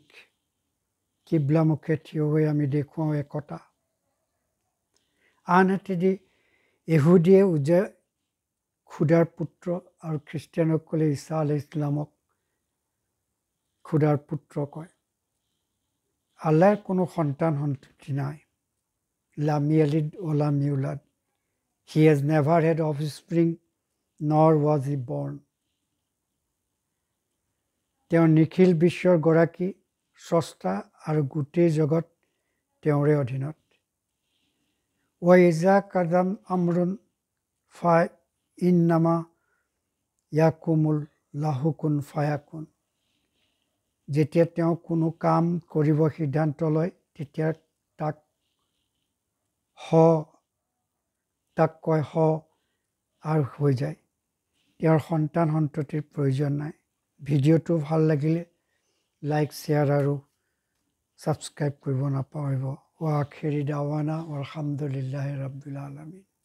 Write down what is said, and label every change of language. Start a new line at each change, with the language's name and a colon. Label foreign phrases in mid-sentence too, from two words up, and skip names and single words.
Assamese: কিবলামুখে থিয় হৈ আমি দেখুৱাওঁ একতা। আনহাতেদি ইহুদীয়ে খুদাৰ পুত্ৰ আৰু খ্ৰীষ্টিয়ানসকলে ঈসা
Arabic: عليه السلام
Assamese: খুদাৰ পুত্ৰ কয়। আল্লাহৰ কোনো সন্তান সন্ততি নাই।
Arabic: لم يلد ولم يولد.
English: He has never had offspring, nor was he born.
Assamese: তেওঁ নিখিল বিশ্বৰ গৰাকী, স্ৰষ্টা আৰু গোটেই জগত তেওঁৰে অধীনত।
Arabic: إذا قضى أمرا فإنما يقول له كن فيكون.
Assamese: যেতিয়া তেওঁ কোনো কাম কৰিব সিদ্ধান্ত লয়, তেতিয়া তাক কয় হ আৰু হৈ যায়। তেওঁৰ সন্তান সন্ততিৰ প্ৰয়োজন নাই। ভিডিঅ'টো ভাল লাগিলে লাইক, শ্বেয়াৰ আৰু ছাবস্ক্ৰাইব কৰিব নাপাহৰিব।
Arabic: وآخر دعوانا أن الحمد لله رب العالمين.